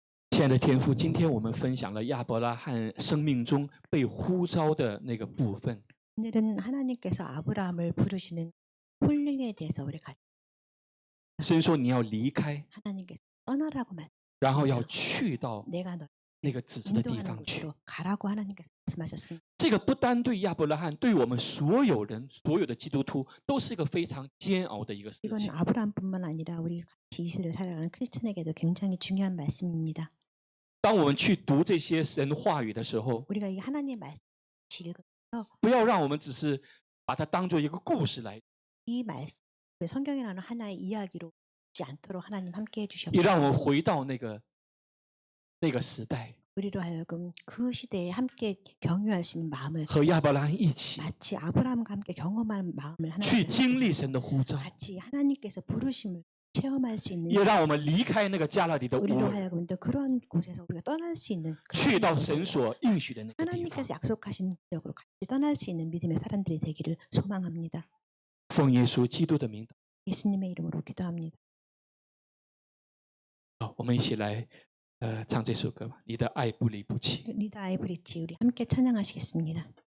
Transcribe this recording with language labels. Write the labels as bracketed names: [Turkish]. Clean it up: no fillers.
[Chinese] 亲爱的天父，今天我们分享了亚伯拉罕生命中被呼召的那个部分。 [Korean] 오늘은 하나님께서 아브라함을 부르시는 홀링에 대해서 우리 같이 [Chinese] 神说你要离开， [Korean] 하나님께서 떠나라고 말. [Chinese] 然后要去到 [Korean] 내가 너 [Chinese] 那个指示的地 [Korean] 인도하는 [Chinese] 方去。 [Korean] 곳으로 가라고 하나님께서 말씀하셨습니다. [Chinese] 这个不单对亚伯拉罕，对我们所有人、所有的基督徒，都是一个非常煎熬的一个事 [Korean] 이건 [Chinese] 情。 [Korean] 아브라함뿐만 아니라 우리 같이 이 시대를 살아가는 크리스천에게도 굉장히 중요한 말씀입니다. [Chinese] 当我们去读这些神话语的时候， [Korean] 우리가 이 하나님의 말씀 읽으면서 [Chinese] 不要让我们只是把它当做一个故事来， [Korean] 이 말씀 성경에 나오는 하나의 이야기로 지 않도록 하나님 함께 [Chinese] 也 [Korean] 해주시옵소서. [Chinese] 让我们回到那个时代， [Korean] 우리로 하여금 그 시대에 함께 경유할 수 있는 마음을 [Chinese] 和亚伯拉罕一起 [Korean] 마치 아브라함과 함께 경험하는 마음을 [Chinese] 去 [Korean] 하나님 [Chinese] 经历神的呼召， [Korean] 같이 하나님께서 부르심을 체험할 수 있는 [Chinese] 也让我们离开那个加勒底的乌 [Korean] 우리로 [Chinese] 尔， [Korean] 하여금 또 그런 곳에서 우리가 떠날 수 있는 [Chinese] 去 [Korean] 그런 [Chinese] 到 [Korean] 곳으로 [Chinese] 神所应许的那个地方。 [Korean] 하나님께서 약속하신 지역으로 같이 떠날 수 있는 믿음의 사람들이 되기를 소망합니다. [Chinese] 奉耶稣基督的名祷 [Korean] 예수님의 이름으로 기도합니다. [Chinese] 告，我们一起来唱这首歌吧，你的爱不离不弃。 [Korean] 리더 아이브리지 우리 함께 찬양하시겠습니다.